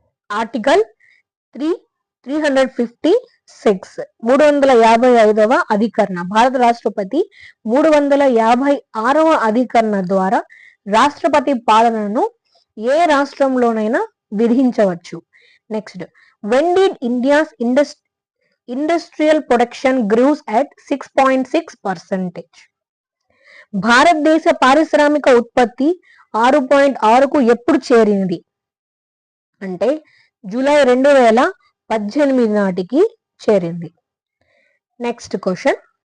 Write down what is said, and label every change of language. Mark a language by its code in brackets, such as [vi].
[te] Article 356 355వ అధికరణ. భారత రాష్ట్రపతి 356వ అధికరణ ద్వారా రాష్ట్రపతి పాలనను ఏ రాష్ట్రంలోనైనా విధించవచ్చు. [en] Next. When did India's industrial production grows at 6.6%? [te] భారతదేశ పారిశ్రామిక ఉత్పత్తి 6.6కు ఎప్పుడు చేరింది అంటే జూలై 2018 నాటికి చేరింది. Next question.